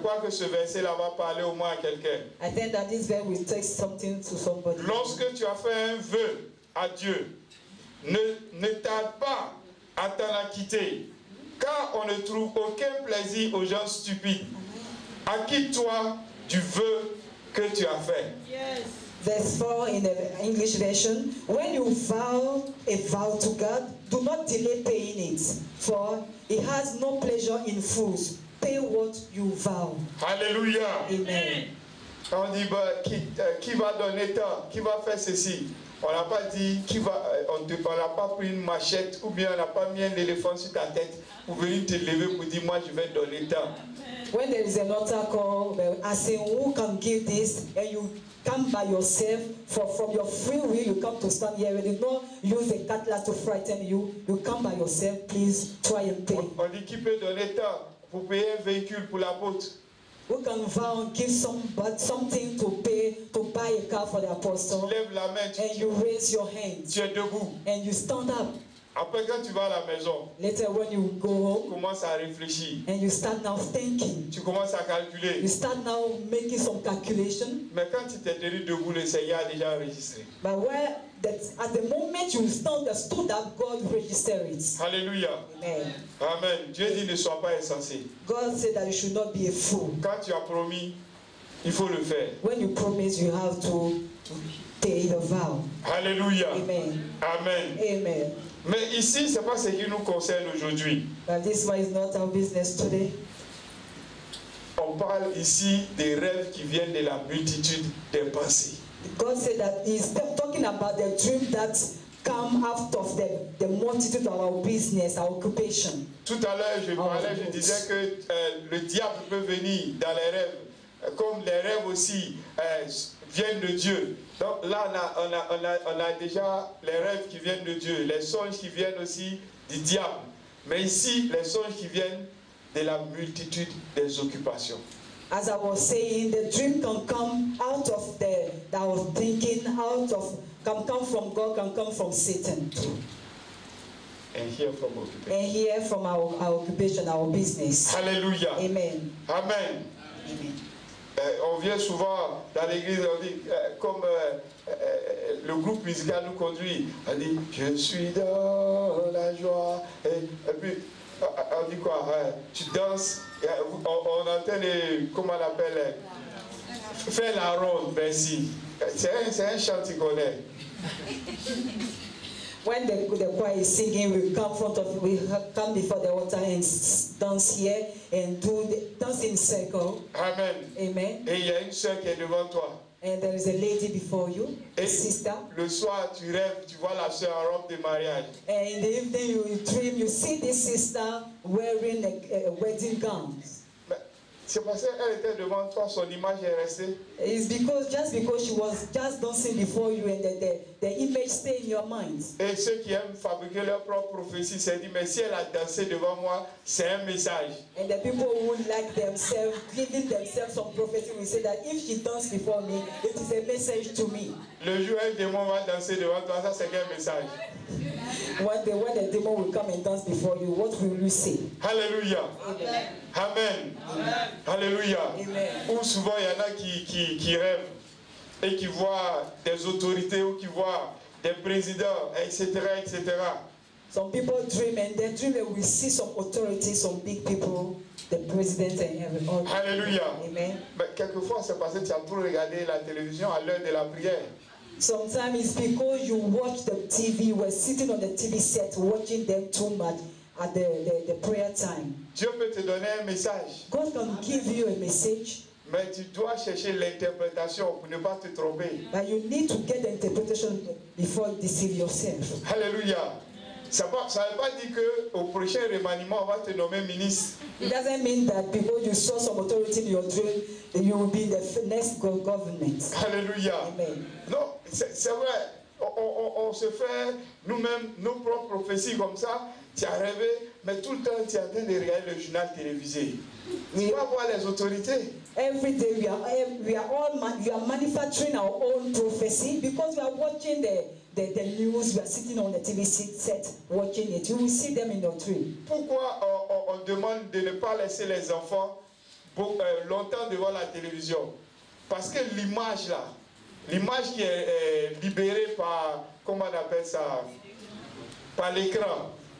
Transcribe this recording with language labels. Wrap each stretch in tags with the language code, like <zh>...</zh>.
<fr>crois que ce verset-là va parler au moins à quelqu'un.</fr> <en>I think that this verse will take something to somebody.</en> <fr>Lorsque tu as fait un vœu à Dieu, ne tarde pas à t'en acquitter, car on ne trouve aucun plaisir aux gens stupides. Acquitte-toi du vœu que tu as fait.</fr> <en>Yes. Verse 4 in the English version. When you vow a vow to God, do not delay paying it, for He has no pleasure in fools. Pay what you vow.</en> <fr>Alléluia. Amen. On dit qui va donner tant, qui va faire ceci. On n'a pas dit on n'a pas pris une machette ou bien on n'a pas mis un éléphant sur ta tête pour venir te lever pour dire moi je vais donner tant.</fr> <en>When there is an altar call, asking who can give this, and you come by yourself, from your free will, you come to stand here. You did not use a cutlass to frighten you. You come by yourself. Please try and pay.</en> <fr>On dit qui peut donner tant pour payer un véhicule pour l'apôtre.</fr> <en>Who can vow and give something to pay to buy a car for the apostle?</en> <fr>Tu lèves la main,</fr> <en>and you raise your hands.</en> <fr>Tu es debout.</fr> <en>And you stand up.</en> <fr>Après, quand tu vas à la maison,</fr> <en>later when you go home,</en> <fr>tu commences à réfléchir.</fr> <en>And you start now thinking.</en> <fr>Tu commences à calculer.</fr> <en>You start now making some calculation.</en> <fr>Mais quand tu t'es tenu debout, le Seigneur a déjà enregistré.</fr> <en>But at the moment you stood up, God registered it.</en> <fr>Alléluia. Amen. Amen. Dieu dit ne sois pas insensé.</fr> <en>God said that you should not be a fool.</en> <fr>Quand tu as promis, il faut le faire.</fr> <en>When you promise, you have to pay the vow.</en> <fr>Alléluia. Amen. Amen. Amen. Mais ici, ce n'est pas ce qui nous concerne aujourd'hui.</fr> <en>But this one is not our business today.</en> <fr>On parle ici des rêves qui viennent de la multitude des pensées.</fr> <en>God said that He's talking about the dream that come out of the multitude of our business, our occupation.</en> <fr>Tout à l'heure, je disais que le diable peut venir dans les rêves, comme les rêves aussi viennent de Dieu. Donc là, on a déjà les rêves qui viennent de Dieu, les songes qui viennent aussi du diable. Mais ici, les songes qui viennent de la multitude des occupations.</fr> <en>As I was saying, the dream can come out of our thinking, can come from God, can come from Satan. And hear from occupation. And hear from our occupation, our business. Hallelujah. Amen. Amen. Amen.</en> <fr>On vient souvent dans l'église, on dit, comme le groupe musical nous conduit, on dit, je suis dans la joie. Et puis, on dit quoi? Tu danses, on entend, comment on appelle, faire la ronde, merci. C'est un chant qu'on connaît.</fr> <en>When the choir is singing, we come before the altar and dance here and dance in circle. Amen. Amen.</en> <fr>Et il y a une sœur qui est devant toi.</fr> <en>And there is a lady before you, a</en> <fr>Et</fr> <en>sister.</en> <fr>le soir, tu rêves, tu vois la sœur en robe de mariage.</fr> <en>And in the evening, you dream, you see this sister wearing a wedding gown.</en> <fr>C'est parce qu'elle était devant toi, son image est restée.</fr> <en>It's just because she was just dancing before you and the image stay in your mind.</en> <fr>Et ceux qui aiment fabriquer leur propre prophétie se disent, mais si elle a dansé devant moi, c'est un message.</fr> <en>And the people who like themselves, giving themselves some prophecy, will say that if she danced before me, it is a message to me.</en> <fr>Le jour où un démon va danser devant toi, ça c'est un message.</fr> <en>when the demon will come and dance before you, what will you say?</en> <fr>Alléluia. Amen. Amen. Alléluia. Amen. Ou souvent il y en a qui rêvent et qui voient des autorités ou qui voient des présidents, etc., etc.</fr> <en>Some people dream and they dream that we see some authority, some big people, the president and everyone.</en> <fr>Alléluia. Amen. Mais quelquefois c'est parce que tu as trop regardé la télévision à l'heure de la prière.</fr> <en>Sometimes it's because you watch the TV, you were sitting on the TV set watching them too much at the prayer time.</en> <fr>Dieu peut te donner un message,</fr> <en>God can give you a message,</en> <fr>mais tu dois chercher l'interprétation pour ne pas te tromper.</fr> <en>but you need to get the interpretation before you deceive yourself.</en> <fr>Alléluia. Ça ne veut pas dire qu'au prochain remaniement, on va te nommer ministre.</fr> <en>It doesn't mean that because you saw some authority in your dream, that you will be the next government.</en> <fr>Alléluia. Amen. Non, c'est vrai. On se fait nous-mêmes nos propres prophéties comme ça. Tu as rêvé, mais tout le temps tu es en train de regarder le journal télévisé. Tu vas voir les autorités.</fr> <en>Every day we are manufacturing our own prophecy because we are watching the news. We are sitting on the TV set watching it. You will see them in your dream.</en> <fr>Pourquoi on demande de ne pas laisser les enfants longtemps devant la télévision? Parce que l'image là, l'image qui est libérée par, comment on appelle ça, par l'écran.</fr>